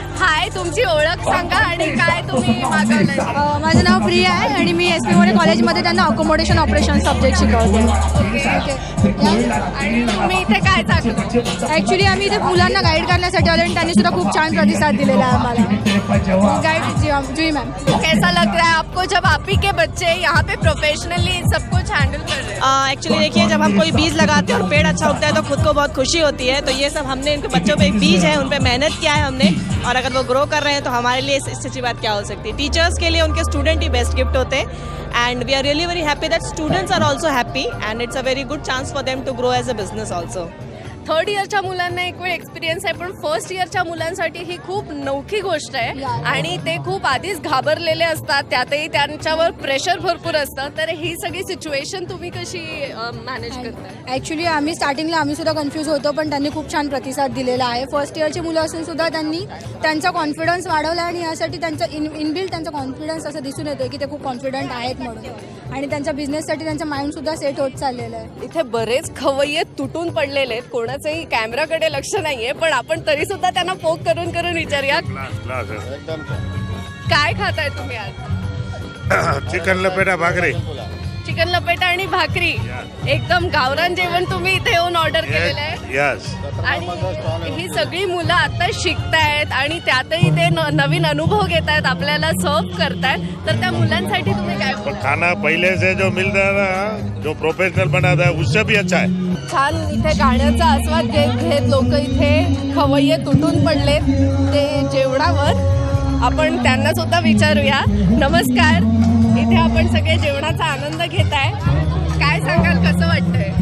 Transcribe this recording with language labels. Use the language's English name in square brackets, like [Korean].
[Marathi] हाय, तुमची ओळख सांगा आणि काय तुम्ही मागवलंय? माझं नाव प्रिया आहे आणि मी SP मोरे कॉलेजमध्ये त्यांना अकोमोडेशन ऑपरेशन सब्जेक्ट शिकवते. आणि तुम्ही इथे काय चालू? ॲक्च्युली आम्ही इथे मुलांना गाईड करण्यासाठी आलो आणि त्यांनी सुद्धा खूप छान प्रतिसाद दिलेला आहे आम्हाला. गाईड जुई मॅम, [Hindi] कैसा लग रहा है आपको जब आप ही के बच्चे यहाँ पे प्रोफेशनली सब कुछ हैंडल कर रहे हैं? एक्चुअली देखिए, जब हम कोई बीज लगाते हैं और पेड़ अच्छा उगता है तो खुद को बहुत खुशी होती है. तो ये सब हमने इनके बच्चों पे एक बीज है, उन पे मेहनत किया है हमने, और अगर वो ग्रो कर रहे हैं तो हमारे लिए इससे अच्छी बात क्या हो सकती है. टीचर्स के लिए उनके स्टूडेंट ही बेस्ट गिफ्ट होते हैं. [English] And we are really very happy that students are also happy and it's a very good chance for them to grow as a business also. [Marathi] Third इयरच्या मुलांना एक वेळ एक्सपिरियन्स आहे, पण फर्स्ट इयरच्या मुलांसाठी ही खूप नवखी गोष्ट आहे. आणि ते खूप आधीच घाबरलेले असतात, त्यातही त्यांच्यावर प्रेशर भरपूर असतं. तर ही सगळी सिच्युएशन तुम्ही कशी मॅनेज करताय? ॲक्च्युली आम्ही स्टार्टिंगला आम्ही सुद्धा कन्फ्यूज होतो, पण त्यांनी खूप छान प्रतिसाद दिलेला आहे. फर्स्ट इयरची मुलं असून सुद्धा त्यांनी त्यांचा कॉन्फिडन्स वाढवला आणि यासाठी त्यांचं इनबिल्ट त्यांचा कॉन्फिडन्स असं दिसून येतो की ते खूप कॉन्फिडंट आहेत म्हणून. आणि त्यांच्या बिझनेससाठी त्यांचं माइंड सुद्धा सेट होत चाललेलं आहे. इथे बरेच खवय्ये तुटून पडलेले आहेत, कोणाचंही कॅमेराकडे लक्ष नाहीये, पण आपण तरी सुद्धा त्यांना पोक करून विचारूया. काय खाताय तुम्ही आज? चिकन लपेटा भाकरी. चिकन लपेटा आणि भाकरी, एकदम गावरान जेवण तुम्ही इथे येऊन ऑर्डर केलेलं आहे. आणि ही सगळी मुलं आता शिकतायत आणि त्यातही ते नवीन अनुभव घेत आहेत, आपल्याला सर्व करतायत. तर त्या मुलांसाठी तुम्ही काय? [Hindi] खाना पहले से जो मिलता है ना, जो प्रोफेशनल बनाता है उससे भी अच्छा है. [Marathi] छान इथे गाण्याचा आस्वाद घेत लोक इथे खवय्ये तुटून पडलेत ते जेवणावर. आपण त्यांना सुद्धा विचारूया. नमस्कार, इथे आपण सगळे जेवणाचा आनंद घेताय, काय सांगाल, कसं वाटतंय?